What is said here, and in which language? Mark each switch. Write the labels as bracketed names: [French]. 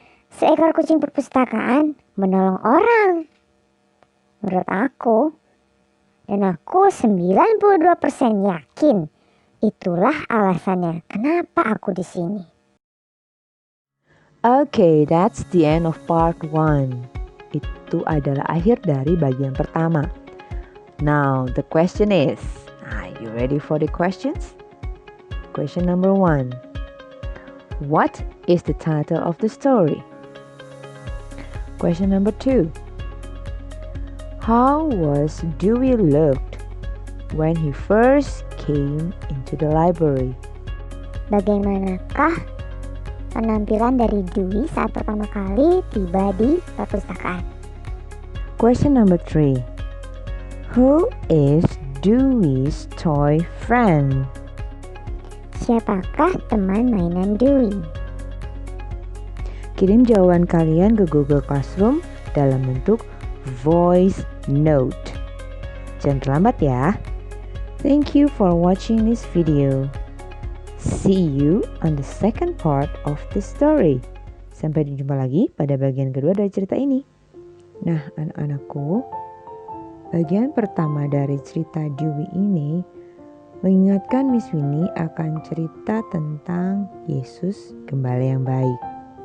[Indonesian] Seekor kucing perpustakaan menolong orang, menurut aku. Dan aku 92% yakin itulah alasannya kenapa aku di sini. [English] Okay, that's the end of part 1. [Indonesian] Itu adalah akhir dari bagian pertama. [English] Now, the question is, are you ready for the questions? Question number 1. What is the title of the story? Question number 2. How was Dewey looked when he first came into the library? [Indonesian] Bagaimanakah penampilan dari Dewey saat pertama kali tiba di perpustakaan? [English] Question number 3. Who is Dewey's toy friend? [Indonesian] Siapakah teman mainan Dewey? Kirim jawaban kalian ke Google Classroom dalam bentuk voice note. Jangan terlambat ya. [English] Thank you for watching this video. See you on the second part of the story. [Indonesian] Sampai jumpa lagi pada bagian kedua dari cerita ini. Nah, anak-anakku, bagian pertama dari cerita Dewey ini mengingatkan Miss Winnie akan cerita tentang Yesus Gembala yang baik.